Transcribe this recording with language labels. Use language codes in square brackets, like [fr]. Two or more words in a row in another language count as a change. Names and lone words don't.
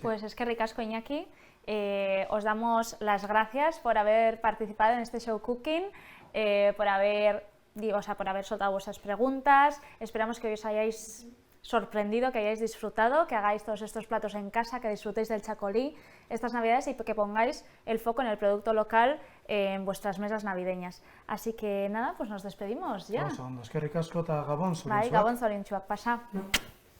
[es] Pues es que ricasco, Iñaki. Os damos las gracias por haber participado en este show cooking, por haber soltado vuestras preguntas. Esperamos que os hayáis sorprendido, que hayáis disfrutado, que hagáis todos estos platos en casa, que disfrutéis del chacolí estas navidades y que pongáis el foco en el producto local en vuestras mesas navideñas. Así que nada, pues nos despedimos ya. [eu] Oso ondo, eskerrik asko eta gabon Bai, zoriontsuak. gabon zoriontsuak, pasa.